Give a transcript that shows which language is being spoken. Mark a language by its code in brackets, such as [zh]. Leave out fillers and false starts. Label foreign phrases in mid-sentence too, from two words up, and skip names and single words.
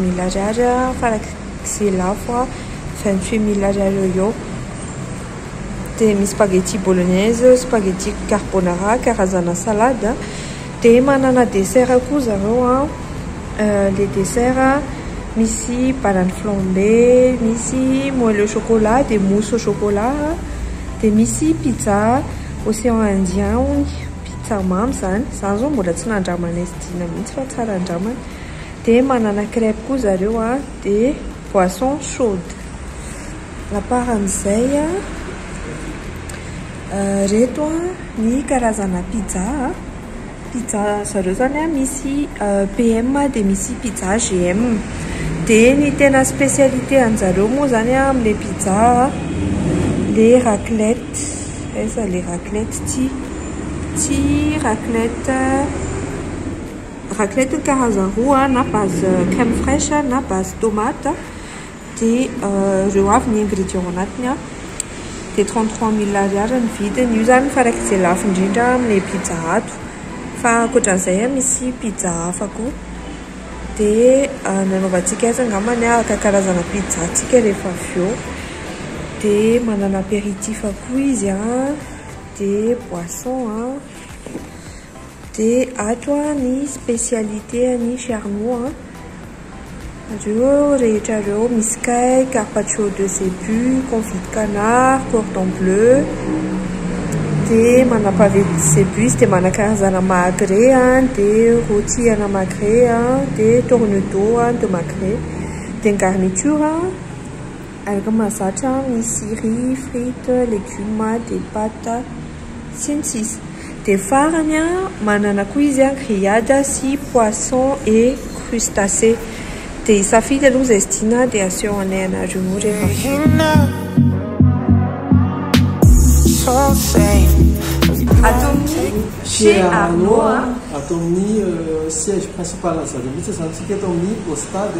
[mg] 000 ariary farak'izay lafo 28 000 ariary eo dia misy [fr] spaghetti bolognaise, spaghetti carbonara, [mg] karazana salade dia manana dessert koa zareo [fr] les desserts [mg] misy [fr] banane flambée, [mg] misy [fr] moelle au chocolat, des [mg] mousses au chocolat, des misy [fr] pizza océan Indien, [mg] pizza mamy zany zao mbola tsy nandramana izy dina mihitsy fa tsara andramana. Dia manana crêpe koa zareo dia [fr] boisson chaude. [mg] Laparan'izay reto ny karazana pizza. Pizza zareo zany misy PM dia misy pizza GM. Dia ny tena spécialité an'zareo moa zany amin'ilay pizza [fr] les raclette. [mg] Eza [fr] les raclette [mg] ti raclette karazana roa na [fr] base crème fraîche [mg] na [fr] base tomate. [mg] Dia reo avy ny ingrédients anatiny dia 33 000 ariary ny vidiny. Io zany farak'izay lafo indrindra amin'ilay pizza ato. Fa ankoatran'izay misy pizza hafa koa. Dia nanaovantsika azy angambany karazana pizza antsika rehefa avy eo. Dia manana apéritif koa izy dia boisson dia ato ny spécialité ny chez Arnaud reo rehetra reo misy kay [fr] carpaccio de cebu, confit de canard, cordon bleu. [mg] Dia mana [fr] pavé de cebu [mg] dia mana karazana magret dia rôti ana magret dia [fr] tourneau de magret. [mg] Dia garniture alga mazatra misy [fr] riz, frites, légumes, des pâtes [mg] sy ny sisa. Dia farany manana koa izy grillade sy [fr] poisson et crustacés. [mg] Dia isafidy aloha izay sy tiana dia aseho anay anareo rehefa atao amin'ny chez Arnaud atao amin'ny [fr] siège principal [mg] an'zareo mihitsy zany tsika atao amin'ny [fr] au stade